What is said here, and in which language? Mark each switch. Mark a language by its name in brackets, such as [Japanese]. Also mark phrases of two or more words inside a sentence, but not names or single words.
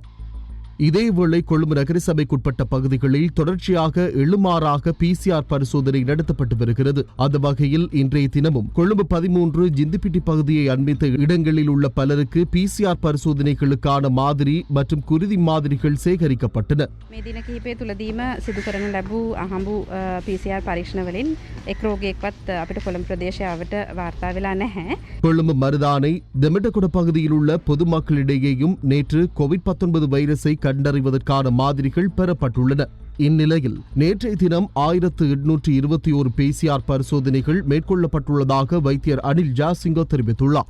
[Tamil] இதேவேளை கொழும்பு நகரசபைக்குட்பட்ட பகுதிகளில் தொடர்ச்சியாக எழுமாறாக PCR பரிசோதனை நடத்தப்பட்டு வருகிறது. அந்த வகையில் இன்றைய தினமும் கொழும்பு 13 ஜிந்திப்பிட்டி பகுதியை அண்மித்த இடங்களில் உள்ள பலருக்கு PCR பரிசோதனைகளுக்கான மாதிரி மற்றும் குருதி மாதிரிகள் சேகரிக்கப்பட்டன. [Sinhala] මේ දින කිහිපය තුලදීම සිදු කරන ලැබූ අහඹු PCR පරීක්ෂණ වලින් එක් රෝගියෙක්වත් අපිට කොළඹ ප්‍රදේශයට වාර්තා වෙලා නැහැ. [Tamil] கொழும்பு மருதானை தெமட்டகுட பகுதியில் உள்ள பொதுமக்களிடையேயும் நேற்று COVID-19 வைரஸை கண்டறிவதற்கான மாதிரிகள் பெறப்பட்டுள்ளன. இந்நிலையில் நேற்றைய தினம் 1821 PCR பரிசோதனைகள் மேற்கொள்ளப்பட்டுள்ளதாக வைத்தியர் அனில் ஜாசிங்கோ தெரிவித்துள்ளார்.